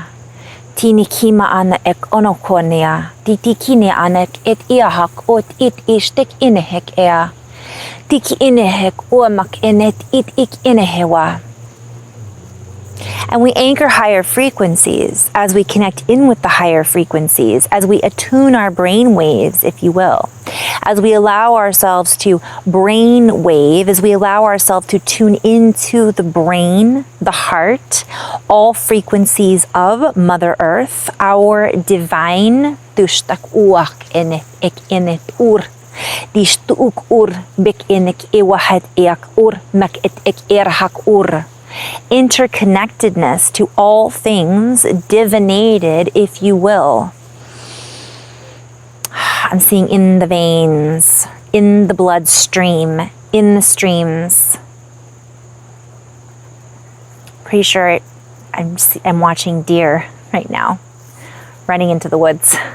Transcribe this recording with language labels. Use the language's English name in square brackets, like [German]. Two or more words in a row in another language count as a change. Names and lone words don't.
[English] Tini kima ana ek onokonia. Titi kine anek et iahak ot it ishtek inehek ea. Tiki inehek uamak enet it ik inehewa. And we anchor higher frequencies as we connect in with the higher frequencies, as we attune our brain waves, if you will, as we allow ourselves to brain wave, as we allow ourselves to tune into the brain, the heart, all frequencies of Mother Earth, our divine dushtak uak enet ek enet ur. Dishtuk ur bek enek ewahat eak ur mak et ek erhak ur. Interconnectedness to all things, divinated, if you will. I'm seeing in the veins, in the bloodstream, in the streams. Pretty sure I'm watching deer right now, running into the woods.